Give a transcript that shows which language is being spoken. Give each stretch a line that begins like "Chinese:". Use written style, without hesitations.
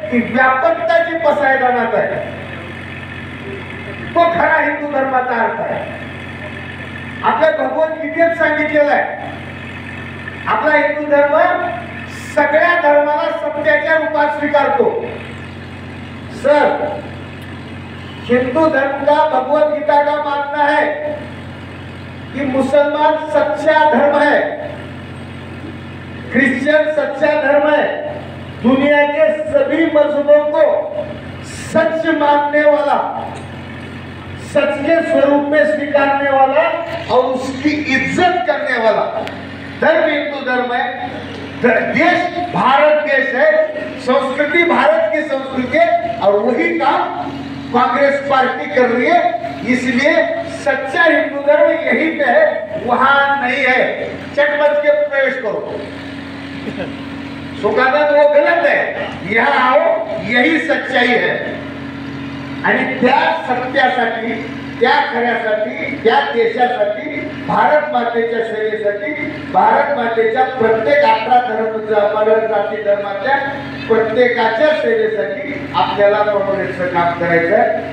Marathi: ती व्यापकता जी पसायदानात आहे तो खरा हिंदू धर्माचा अर्थ आहे. आपल्या भगवद्गीतेत सांगितलेलं आहे आपला हिंदू धर्म सगळ्या धर्माला सत्याच्या रूपात स्वीकारतो.
Hindi: सर हिंदू धर्म का भगवद गीता का मानना है कि मुसलमान सच्चा धर्म है, क्रिश्चियन सच्चा धर्म है, दुनिया के सभी मजहबों को सच मानने वाला, सच के स्वरूप में स्वीकारने वाला और उसकी इज्जत करने वाला धर्म हिंदू धर्म है. देश भारत देश है, संस्कृति भारत की संस्कृति है और वही काम कांग्रेस पार्टी कर रही है. इसलिए सच्चा हिंदू धर्म यहीं पे है, वहां नहीं है. चटमच के प्रवेश करो. सुखानंद वो गलत है, यहाँ आओ यही सच्चाई है.
Marathi: आणि त्या सत्यासाठी, त्या खऱ्यासाठी, त्या देशासाठी, भारत मातेच्या सेवेसाठी, भारत मातेच्या प्रत्येक 18 जाती धर्माच्या प्रत्येकाच्या सेवेसाठी आपल्याला काँग्रेसचं काम करायचं आहे.